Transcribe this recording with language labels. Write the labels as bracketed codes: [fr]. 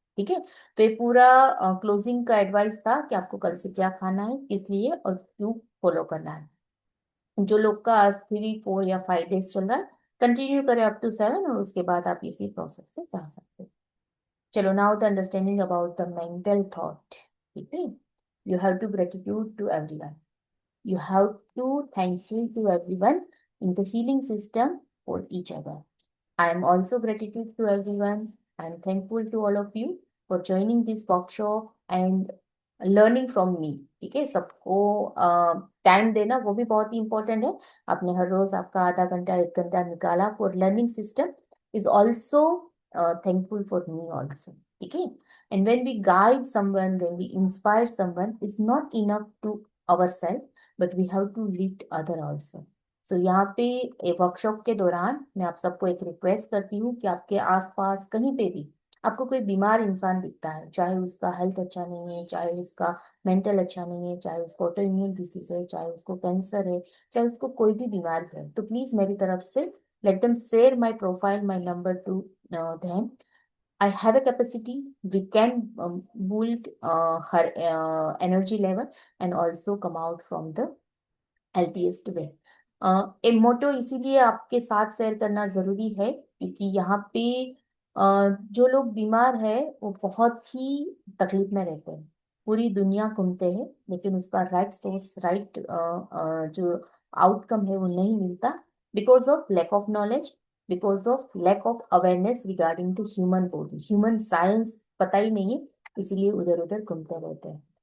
[hi] ठीक है, तो ये पूरा क्लोजिंग का एडवाइस था कि आपको कल से क्या खाना है, किस लिए और क्यों फॉलो करना है। जो लोग का आज 3, 4 या 5 डेज चल रहा है, कंटिन्यू करें अप टू 7, और उसके बाद आप इसी प्रोसेस से जा सकते हैं। [en] चलो, now the understanding about the mental thought. ठीक है, you have to gratitude to everyone, you have to thankful to everyone in the healing system for each other. I am also gratitude to everyone. I am thankful to all of you for joining this workshop and learning from me. [hi] ठीक है, सबको time देना वो भी बहुत ही important है। आपने हर रोज आपका आधा घंटा 1 घंटा निकाला [en] For learning system, is also thankful for me also. ठीक है, and when we guide someone, when we inspire someone, is not enough to our self, but we have to lift other also. [hi] सो यहाँ पे workshop के दौरान मैं आप सबको एक रिक्वेस्ट करती हूँ कि आपके आसपास कहीं पे भी आपको कोई बीमार इंसान दिखता है, चाहे उसका हेल्थ अच्छा नहीं है, चाहे उसका मेंटल अच्छा नहीं है, चाहे उसको ऑटो इम्यून डिसीज है, चाहे उसको कैंसर है, चाहे उसको कोई भी बीमारी है, तो प्लीज मेरी तरफ से [en] Let them share my profile, my number to them. I have a capacity. We can build her energy level and also come out from the healthiest way. [hi] एक मोटो इसीलिए आपके साथ शेयर करना जरूरी है क्योंकि यहाँ पे जो लोग बीमार है वो बहुत ही तकलीफ में रहते हैं, पूरी दुनिया घूमते हैं, लेकिन उसका राइट सोर्स, राइट जो आउटकम है वो नहीं मिलता, [en] because of lack of knowledge, because of lack of awareness regarding to human body, human science [hi] पता ही नहीं है, इसीलिए उधर उधर घूमते रहते हैं।